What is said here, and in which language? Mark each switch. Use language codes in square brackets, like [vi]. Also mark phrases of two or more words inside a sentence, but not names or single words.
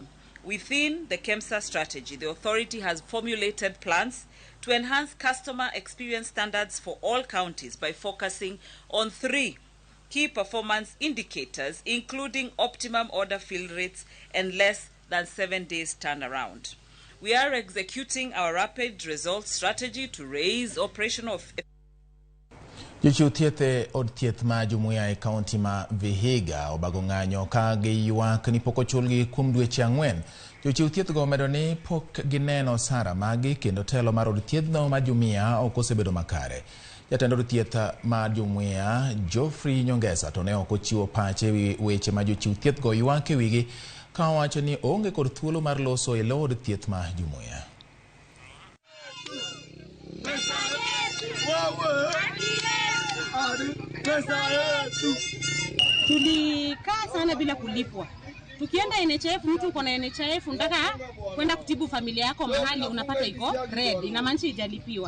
[en] Within the KEMSA strategy, the authority has formulated plans to enhance customer experience standards for all counties by focusing on 3 key performance indicators, including optimum order fill rates and less than 7 days turnaround. We are executing our rapid results strategy to raise operational [luo] Jochiw thieth e od thieth ma Jumuiya e kaunti ma Vihiga obago ng'anyo ka giywak ni pok ochulgi kuom dweche 4. Jochiw thieth go medo ni pok gineno sara magi kendo telo mar od thiethno ma Jumuiya ok osebedo makare. Jatend od thieth ma Jumuiya Geoffrey Nyongesa to ne ok ochiwo pache wi weche ma jochiw thieth go ywak e wigi ka owacho ni onge kod thuolo mar loso e lo od thieth ma Jumuiya. [sw] Tulikaa sana bila kulipwa. Tukienda NHIF, mtu uko na NHIF unataka kwenda kutibu familia yako mahali unapata iko red, inamaanisha hajalipiwa.